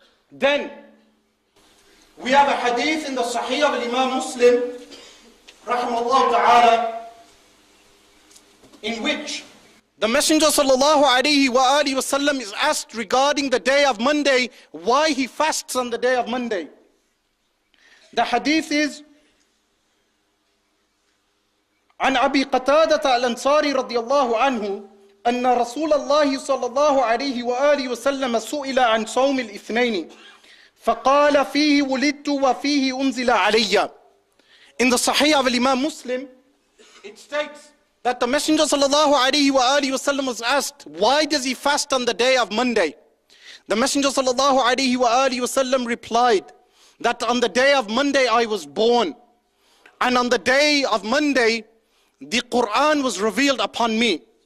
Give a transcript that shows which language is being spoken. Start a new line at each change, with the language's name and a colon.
English: Then we have a hadith in the Sahih of Imam Muslim rahimahullah ta'ala, in which the Messenger sallallahu alaihi wasallam is asked regarding the day of Monday, why he fasts on the day of Monday. The hadith is
Arabic: عن أبي قتادة الأنصاري رضي الله عنه أن رسول الله صلى الله عليه وآله وسلم سئل عن صوم الاثنين فقال فيه ولدت وفيه أنزل علي.
English: In the Sahih of Imam Muslim, it states that the Messenger sallallahu alaihi wasallam was asked, why does he fast on the day of Monday? The Messenger sallallahu alaihi wasallam replied that on the day of Monday I was born, and on the day of Monday the Quran was revealed upon me.